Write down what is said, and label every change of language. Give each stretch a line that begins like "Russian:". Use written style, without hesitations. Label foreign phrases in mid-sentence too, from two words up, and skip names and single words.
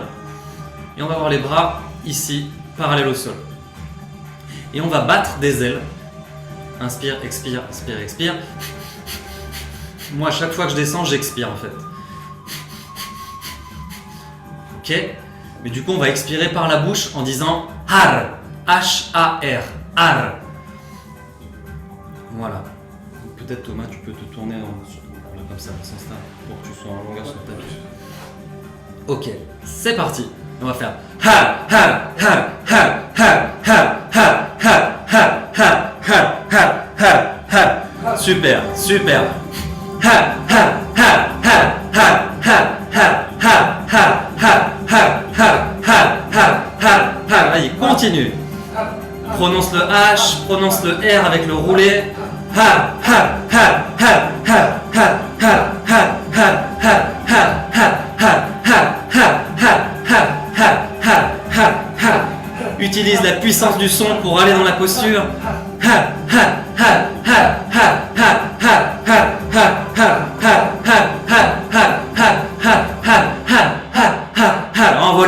French: Et on va voir les bras ici, parallèles au sol. Et on va battre des ailes. Inspire, expire, inspire, expire. Moi, à chaque fois que je descends, j'expire en fait. Ok ? Mais du coup, on va expirer par la bouche en disant har. H-A-R. Har. Voilà. Peut-être Thomas, tu peux te tourner comme ça, dans ce sens-là, pour que tu sois en longueur sur ta bouche. Ok, c'est parti. On va faire har, har, har, har, har, har, har, har, har, har, har, har, har. Super, super. Har, har, har, har, har, har, har, har, har, har, har, har, har, har, har. Allez, continue. Prononce le H, prononce le R avec le roulé. Ha ha ha ha ha ha ha ha ha ha ha ha ha ha ha ha ha ha. Utilise la puissance du son pour aller dans la posture. Ha ha ha ha ha ha ha ha ha ha ha ha ha ha ha ha ha.